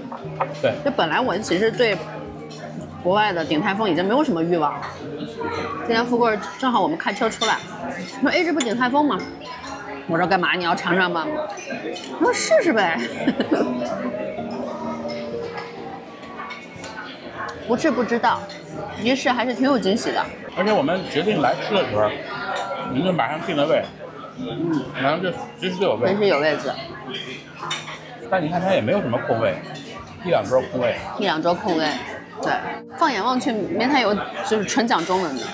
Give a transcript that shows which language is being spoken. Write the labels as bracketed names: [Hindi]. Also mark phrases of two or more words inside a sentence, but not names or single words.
[Chinese] 對，就本來我其實對國外的鼎泰豐已經沒有什麼慾望。今天富貴正好我們開車出來，說：“哎，這不鼎泰豐嗎？” 我說：“幹嘛？你要嘗嘗嗎？” 我說：“試試唄。” 不吃不知道，一试还是挺有惊喜的。而且我们决定来吃的时候，我们就马上定了位，然后就随时都有位，随时有位置。但你看它也没有什么空位，1-2桌空位，1-2桌空位。对，放眼望去没太有就是纯讲中文的。